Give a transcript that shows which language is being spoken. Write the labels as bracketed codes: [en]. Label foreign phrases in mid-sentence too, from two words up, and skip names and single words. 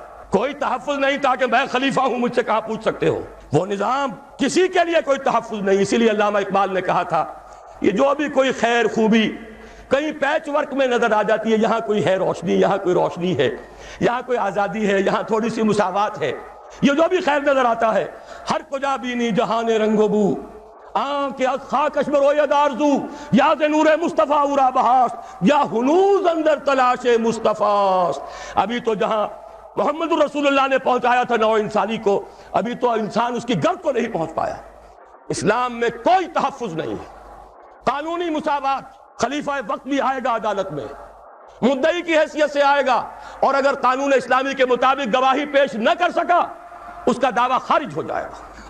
[ur] کوئی تحفظ نہیں تھا کہ میں خلیفہ ہوں، مجھ سے کہاں پوچھ سکتے ہو، وہ نظام کسی کے لیے کوئی تحفظ نہیں۔ اسی لیے علامہ اقبال نے کہا تھا، یہ جو بھی کوئی خیر خوبی کہیں پیچ ورک میں نظر آ جاتی ہے، یہاں کوئی ہے روشنی، یہاں کوئی روشنی ہے، یہاں کوئی آزادی ہے، یہاں تھوڑی سی مساوات ہے، یہ جو بھی خیر نظر آتا ہے، [fa] ہر کجا بینی جہان رنگ و بو، آنکھ از خاکش بروید آرزو، یا ز نور مصطفیٰ اورا بہاست، یا ہنوز اندر تلاش مصطفیٰ۔ [ur] ابھی تو جہاں محمد رسول اللہ نے پہنچایا تھا نوع انسانی کو، ابھی تو انسان اس کی گرد کو نہیں پہنچ پایا۔ اسلام میں کوئی تحفظ نہیں ہے، قانونی مساوات، خلیفہ وقت بھی آئے گا عدالت میں، مدعی کی حیثیت سے آئے گا، اور اگر قانون اسلامی کے مطابق گواہی پیش نہ کر سکا اس کا دعویٰ خارج ہو جائے گا۔